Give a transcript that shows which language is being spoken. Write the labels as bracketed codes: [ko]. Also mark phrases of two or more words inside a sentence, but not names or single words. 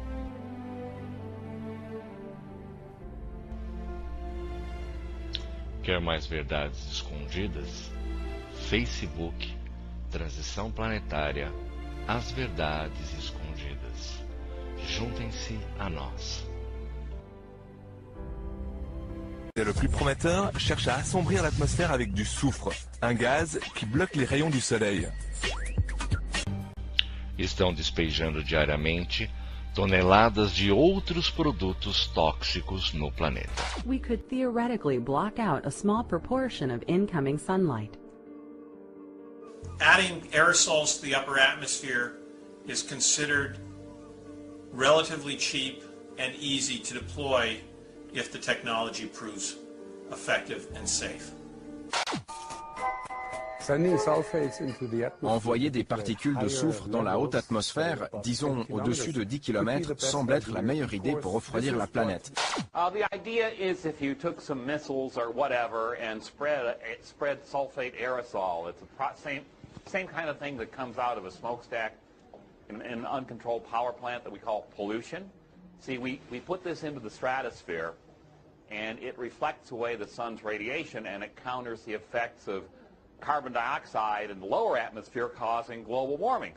[pt] Quer mais verdades escondidas? Facebook, Transição Planetária, as Verdades Escondidas. Juntem-se a nós. [fr] Le plus prometteur cherche à assombrir l'atmosphère avec du soufre, un gaz qui bloque les rayons du soleil. [pt] Estão despejando diariamente toneladas de outros produtos tóxicos no planeta. [en] We could theoretically block out a small proportion of incoming sunlight. Adding aerosols to the upper atmosphere is considered relatively cheap and easy to deploy if the technology proves effective and safe. [fr] Envoyer des particules de soufre dans la haute atmosphère, disons au-dessus de 10 km, semble être la meilleure idée pour refroidir la planète. [en] The idea is if you took some missiles or whatever and spread sulfate aerosol, it's the same kind of thing that comes out of a smokestack in an uncontrolled power plant that we call pollution. See, we put this into the stratosphere, and it reflects away the sun's radiation, and it counters the effects of carbon dioxide in the lower atmosphere causing global warming.